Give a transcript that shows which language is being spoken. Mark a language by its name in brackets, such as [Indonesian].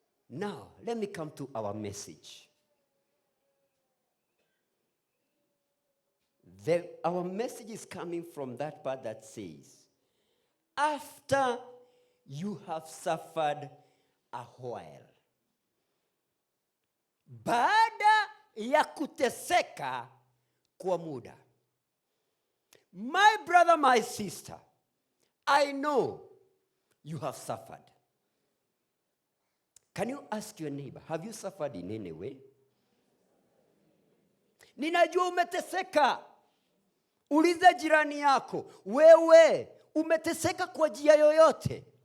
[English] Now, let me come to our message. Our message is coming from that part that says, after you have suffered a while. [Swahili] Baada ya kuteseka kwa muda. [English] My brother, my sister, I know you have suffered. Can you ask your neighbor, have you suffered in any way? [Swahili] Ninajua umeteseka. Uliza jirani yako, wewe umeteseka kwa njia yoyote?